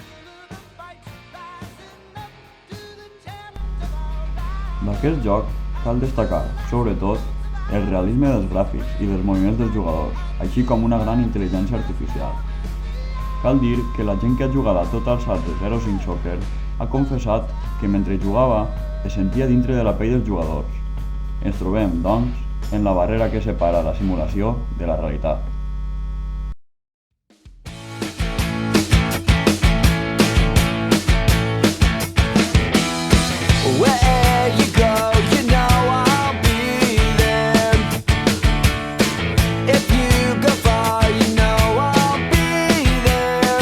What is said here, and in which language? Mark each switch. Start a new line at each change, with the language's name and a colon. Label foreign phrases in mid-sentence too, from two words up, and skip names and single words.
Catalan: D'aquest joc cal destacar, sobretot, el realisme dels gràfics i dels moviments dels jugadors, així com una gran intel·ligència artificial. Cal dir que la gent que ha jugat a Total Salsa 05 Soccer ha confessat que mentre jugava es sentia dintre de la pell dels jugadors. Ens trobem, doncs, en la barrera que separa la simulació de la realitat.
English: Where you go, you know I'll be there. If you go far, you know I'll be there.